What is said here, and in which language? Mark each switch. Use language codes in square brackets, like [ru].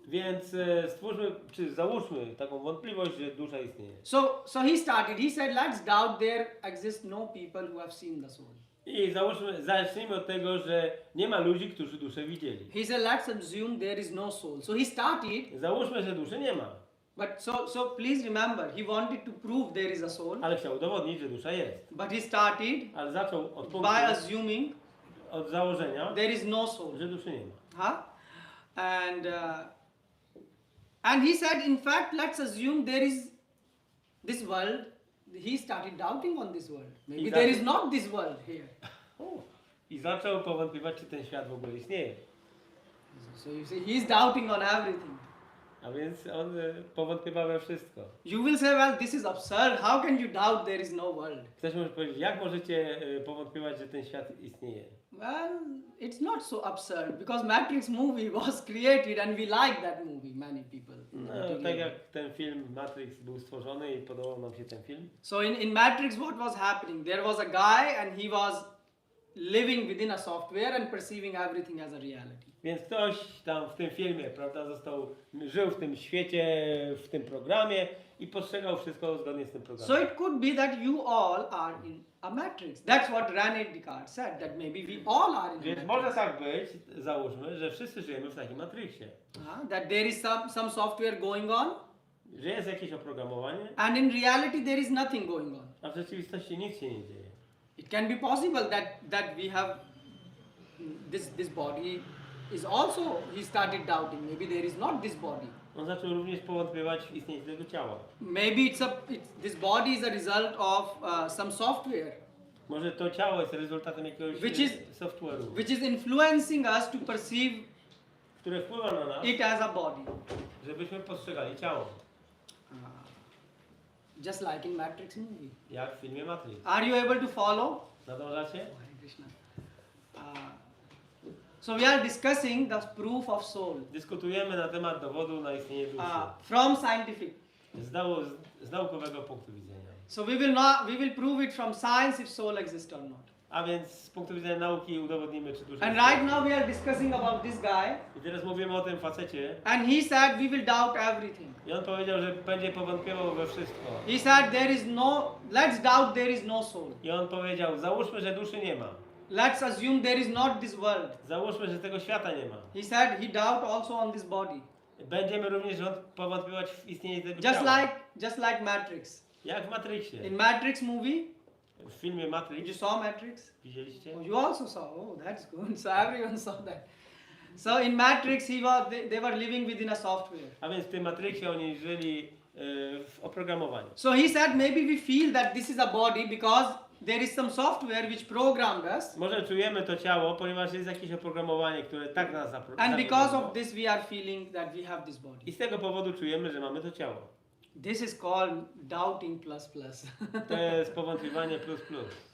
[pl] Więc stwórzmy, czy załóżmy taką wątpliwość, że dusza istnieje. [en] So he started. He said, let's doubt there exist no people who have seen the soul. [pl] I zacznijmy od tego, że nie ma ludzi, którzy duszę widzieli. [en] He said, let's assume there is no soul. So he started. [pl] Załóżmy, że duszy nie ma. [en] But so please remember, he wanted to prove there is a soul. [pl] Ale chciał udowodnić, że dusza jest. [en] But he started [pl] Ale zaczął od punktu, [en] by assuming [pl] od założenia, [en] there is no soul. [pl] że duszy nie ma. [en] And he said, in fact, let's assume there is this world. He started doubting on this world. Maybe there is not this world here. [pl] I zaczął powątpiewać, czy ten świat w ogóle istnieje. [en] So you see, he's doubting on everything. [pl] A więc on powątpiewał we wszystko. [en] You will say, well, this is absurd. How can you doubt there is no world? [pl] Ktoś może powiedzieć, jak możecie powątpiewać, że ten świat istnieje? [en] Well, it's not so absurd because Matrix movie was created and we like that movie, many people. [pl] No, tak jak ten film Matrix był stworzony i podobał nam się ten film. [en] So in Matrix what was happening? There was a guy and he was living within a software and perceiving everything as a reality. [pl] Więc ktoś tam w tym filmie, prawda, żył w tym świecie, w tym programie i postrzegał wszystko zgodnie z tym programem. [en] So it could be that you all are in a matrix. That's what René Descartes said, that maybe we all are in a [pl] Więc [en] matrix. [pl] może tak być, załóżmy, że wszyscy żyjemy w takim matrixie. [en] That there is some software going on. [pl] Że jest jakieś oprogramowanie, [en] And in reality there is nothing going on. [pl] a w rzeczywistości nic się nie dzieje. [en] It can be possible that we have this body is also, he started doubting, maybe there is not this body. [pl] On zaczął również powątpiewać w istnieniu tego ciała. [en] Maybe this body is a result of some software. [pl] Może to ciało jest rezultatem jakiegoś software'u, [en] Which is influencing us to perceive [pl] które wpływa na nas, [en] it as a body. [pl] żebyśmy postrzegali ciało. [en] Just like in Matrix movie. [pl] Jak w filmie Matrix. [en] Are you able to follow? [pl] Nadążacie? [en] Hare Krishna. So we are discussing the proof of soul. [pl] Dyskutujemy na temat dowodu na istnienie duszy. [en] From scientific. [pl] Z naukowego punktu widzenia. [en] So we will prove it from science if soul exists or not. [pl] A więc z punktu widzenia nauki udowodnimy, czy dusza [en] And [pl] istnieje. [en] right now we are discussing about this guy. [pl] I teraz mówimy o tym facecie. [en] And he said we will doubt everything. [pl] I on powiedział, że będzie powątpiewał we wszystko. [en] He said let's doubt there is no soul. [pl] I on powiedział, załóżmy, że duszy nie ma. [en] Let's assume there is not this world. [pl] Załóżmy, że tego świata nie ma. [en] He said he doubt also on this body. [pl] Będziemy również powątpiewać w istnienie tego [en] Just [pl] ciała. [en] like Matrix. [pl] Jak w Matrixie. [en] In Matrix movie, [pl] W filmie [en] you [pl] Matrix. [en] saw Matrix? [pl] Widzieliście? [en] Oh, you also saw. Oh, that's good. So everyone saw that. So in Matrix, they were living within a software. [pl] A więc w tym Matrixie oni żyli w oprogramowaniu. [en] So he said maybe we feel that this is a body because there is some software which programmed us, [pl] Może czujemy to ciało, ponieważ jest jakieś oprogramowanie, które tak nas [en] and because of this we are feeling that we have this body. [pl] I z tego powodu czujemy, że mamy to ciało. [en] This is called doubting plus plus. [pl] To jest powątpiewanie plus plus.